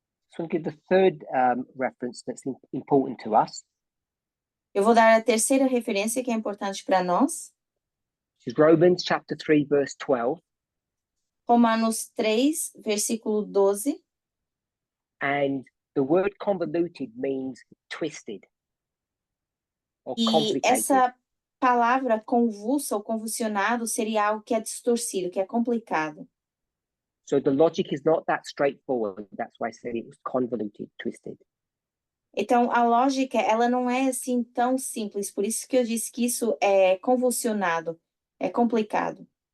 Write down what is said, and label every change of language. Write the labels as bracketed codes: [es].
[en] So I'll give the third reference that's important to us. [pt] Eu vou dar a terceira referência que é importante para nós. [en] Which is Romans chapter 3, verse 12. [pt] Romanos 3, versículo 12. [en] And the word convoluted means twisted or [pt] E [en] complicated. [pt] essa palavra convulsa ou convulsionado seria algo que é distorcido, que é complicado. [en] So the logic is not that straightforward. That's why I said it was convoluted, twisted. [pt] Então, a lógica, ela não é assim tão simples, por isso que eu disse que isso é convulsionado, é complicado.